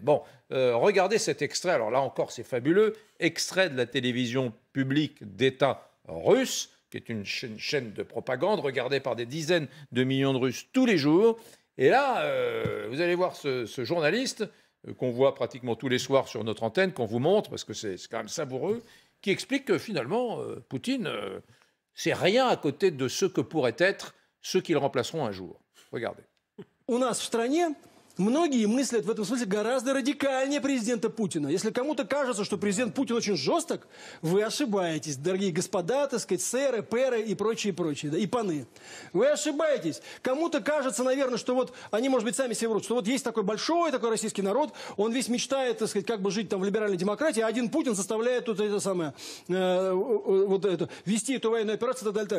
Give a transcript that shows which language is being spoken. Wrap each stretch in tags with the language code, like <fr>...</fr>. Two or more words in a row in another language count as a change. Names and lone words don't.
<fr>Bon, regardez cet extrait, alors là encore, c'est fabuleux, extrait de la télévision publique d'État russe, qui est une chaîne de propagande regardée par des dizaines de millions de Russes tous les jours. Et là, vous allez voir ce journaliste qu'on voit pratiquement tous les soirs sur notre antenne, qu'on vous montre, parce que c'est quand même savoureux, qui explique que finalement, Poutine... c'est rien à côté de ceux que pourraient être ceux qui le remplaceront un jour. Regardez.</fr> <ru>У нас в стране многие мыслят в этом смысле гораздо радикальнее президента Путина. Если кому-то кажется, что президент Путин очень жесток, вы ошибаетесь, дорогие господа, так сказать, сэры, пэры и прочие, да, и паны. Вы ошибаетесь. Кому-то кажется, наверное, что вот они, может быть, сами себе врут, что вот есть такой большой такой российский народ, он весь мечтает, так сказать, как бы жить там в либеральной демократии, а один Путин заставляет тут это самое, вот это, вести эту военную операцию и так далее.</ru>